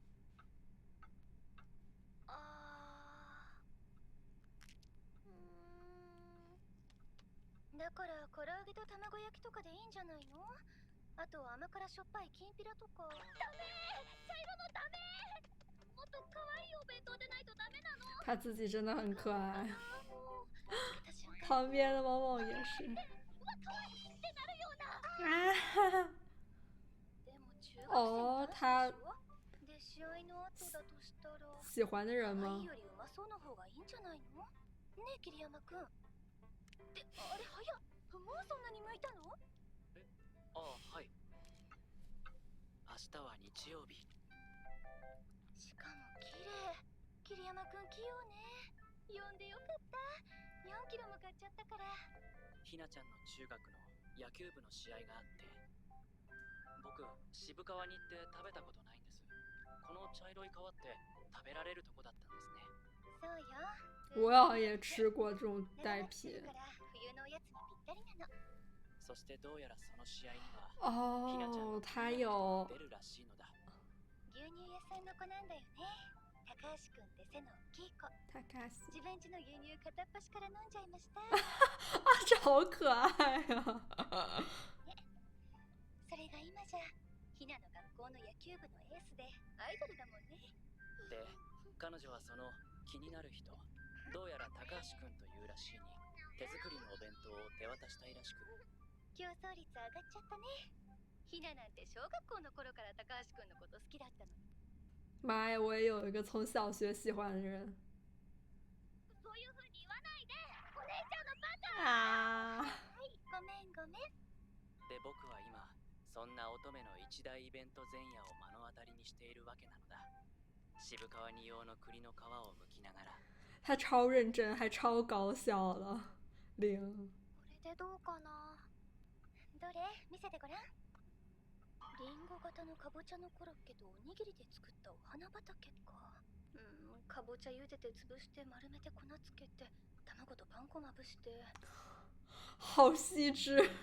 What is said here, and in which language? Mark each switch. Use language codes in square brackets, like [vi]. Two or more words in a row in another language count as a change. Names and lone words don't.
[ja] だから唐揚げと卵焼きとかでいいんじゃないの？あと甘辛しょっぱいきんぴらとか。ダメ！茶色のダメ！もっと可愛いお弁当でないとダメなの。 [zh] 他自己真的很可爱，旁边的猫猫也是。啊！哦，他喜欢的人吗？ [ja] ねえ桐山くん。ってあれ早っ。もうそんなに向いたの？ああ、はい。明日は日曜日。しかも綺麗。桐山くん器用ね。呼んでよかった。4キロも買っちゃったから。ひなちゃんの中学の野球部の試合があって、僕渋川に行って食べたことないんです。この茶色い皮って食べられるとこだったんですね。そうよ。 [zh] 我好像也吃过这种带皮。 [ja] そしてどうやらその試合には [zh] 哦， [ja] ひなちゃんの [zh] 他有 [ja] 出るらしいのだ。牛乳屋さんの子なんだよね。高橋くんって背の大きい子。高橋。自分家の牛乳片っ端から飲んじゃいました。 [zh] 啊，这好可愛啊！ [ja] それが今じゃひなの学校の野球部のエースでアイドルだもんね。で、彼女はその気になる人、どうやら高橋くんというらしいに手作りのお弁当を手渡したいらしく。競争率上がっちゃったね。ひななんて小学校の頃から高橋くんのこと好きだったのに。 [zh] 妈呀，我也有一个从小学喜欢的人。 [ja] そういう風に言わないで。お姉ちゃんのバカ。あはい、ごめんごめん。で、僕は今そんな乙女の一大イベント前夜を目の当たりにしているわけなのだ。渋川二葉の栗の皮を剥きながら。 [zh] 他超认真，还超搞笑了。零。 [ja] これでどうかな。どれ？見せてごらん。リンゴ型のかぼちゃのコロッケとおにぎりで作ったお花畑か。かぼちゃ茹でて潰して丸めて粉つけて卵とパン粉まぶして。 [zh] 好细致。